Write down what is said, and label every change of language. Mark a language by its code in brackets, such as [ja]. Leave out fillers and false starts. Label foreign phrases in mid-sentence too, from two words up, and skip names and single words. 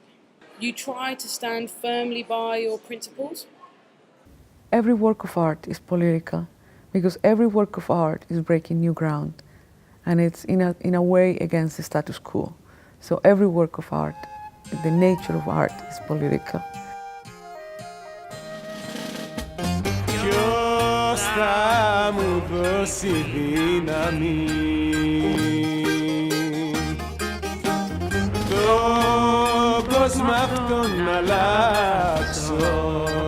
[en] You try to stand firmly by your principles? Every work of art is political because every work of art is breaking new ground, and it's in a way against the status quo. So every work of art, the nature of art is political. [el] Ποιος θα μου δώσει δύναμη τον κόσμο αυτόν να αλλάξω,